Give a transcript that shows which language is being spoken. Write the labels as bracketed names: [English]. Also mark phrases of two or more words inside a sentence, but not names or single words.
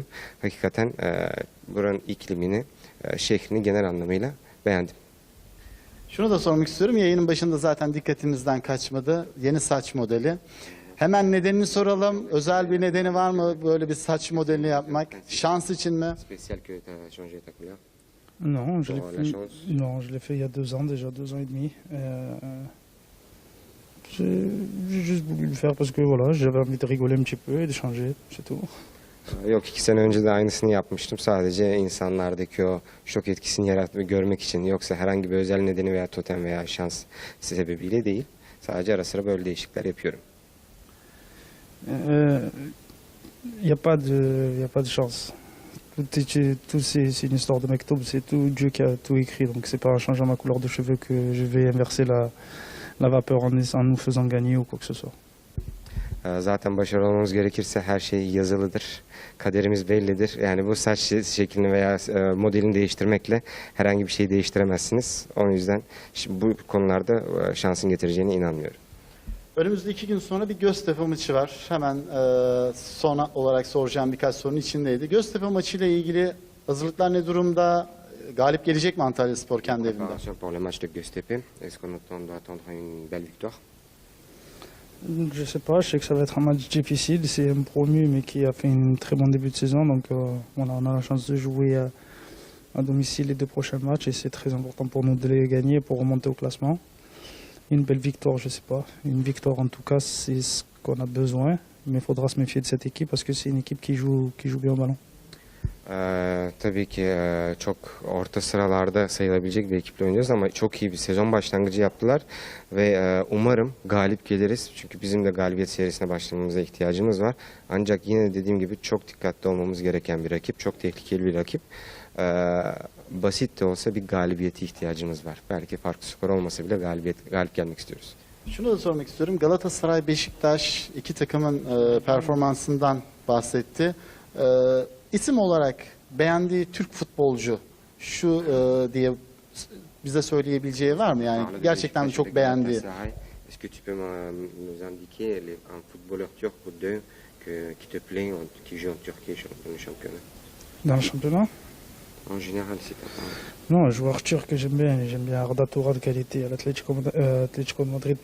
[Turkish] Hakikaten buranın iklimini, şehrini genel anlamıyla beğendim. Şunu da sormak istiyorum. Yayının başında zaten dikkatimizden kaçmadı. Yeni saç modeli. Hemen nedenini soralım. Özel bir nedeni var mı böyle bir saç modelini yapmak? Şans için mi? [French] Spécial que tu as changé ta couleur. Non, Pour je l'ai fait il y a 2 ans déjà, 2 ans et demi. J'ai juste voulu le faire parce que voilà, j'avais envie de rigoler un petit peu et de changer, c'est tout. [Turkish] Yok 2 sene önce de aynısını yapmıştım. Sadece insanlardaki o şok etkisini görmek için. Yoksa herhangi bir özel nedeni veya totem veya şans sebebiyle değil. Sadece ara sıra böyle değişiklikler yapıyorum. [French] Y a pas de chance. Tout c'est une histoire de Mektoub, c'est tout Dieu qui a tout écrit. Donc c'est pas en changeant ma couleur de cheveux que je vais inverser la vapeur en nous faisant gagner ou quoi que ce soit. [Turkish] Zaten başarılı olmamız gerekirse her şey yazılıdır. Kaderimiz bellidir. Yani bu saç şeklini veya modelini değiştirmekle herhangi bir şeyi değiştiremezsiniz. O yüzden bu konularda şansın getireceğine inanmıyorum. Önümüzde 2 gün sonra bir Göztepe maçı var. Hemen sona olarak soracağım birkaç sorunun içindeydi. Göztepe maçıyla ilgili hazırlıklar ne durumda? Galip gelecek mi Antalyaspor kendi evinde? [French] Préparation pour le match de Göztepe. Est-ce qu'on doit attendre une belle victoire? Je sais pas, je sais que ça va être un match difficile. C'est un promu mais qui a fait un très bon début de saison. Donc voilà, on a la chance de jouer à domicile les 2 prochains matchs et c'est très important pour nous de les gagner pour remonter au classement. Une belle victoire, je sais pas. Une victoire en tout cas, c'est ce qu'on a besoin. Mais il faudra se méfier de cette équipe parce que c'est une équipe qui joue bien au ballon. [Turkish] Tabii ki çok orta sıralarda sayılabilecek bir ekiple oynuyoruz ama çok iyi bir sezon başlangıcı yaptılar ve umarım galip geliriz. Çünkü bizim de galibiyet serisine başlamamıza ihtiyacımız var. Ancak yine dediğim gibi çok dikkatli olmamız gereken bir rakip, çok tehlikeli bir rakip. Basit de olsa bir galibiyete ihtiyacımız var. Belki farklı skor olmasa bile galip gelmek istiyoruz. Şunu da sormak istiyorum. Galatasaray, Beşiktaş iki takımın performansından bahsetti. İsim olarak beğendiği Türk futbolcu şu diye bize söyleyebileceği var mı? Yani gerçekten çok beğendiği. [French] Est-ce que tu peux nous indiquer un footballeur turc ou deux qui te plaît, qui joue en Turquie dans le championnat? Dans le championnat? En général, c'est pas. Non, un joueur turc que j'aime bien Arda Turan de qualité à l'Atlético de Madrid.